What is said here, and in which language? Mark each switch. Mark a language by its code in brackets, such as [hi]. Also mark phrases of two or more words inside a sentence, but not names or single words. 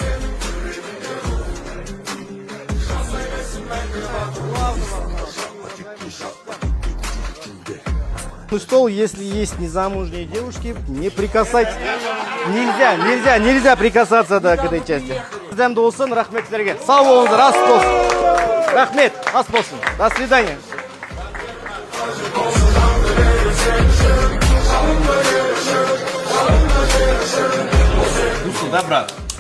[ru] Стол, если есть незамужние девушки, не прикасайтесь. Нельзя прикасаться к этой части. [kk] Сізден болсын, рахмет сіздерге. Сау болыңыздар, ас болсын. Рахмет, ас болсын. [ru] До свидания. Да, брат?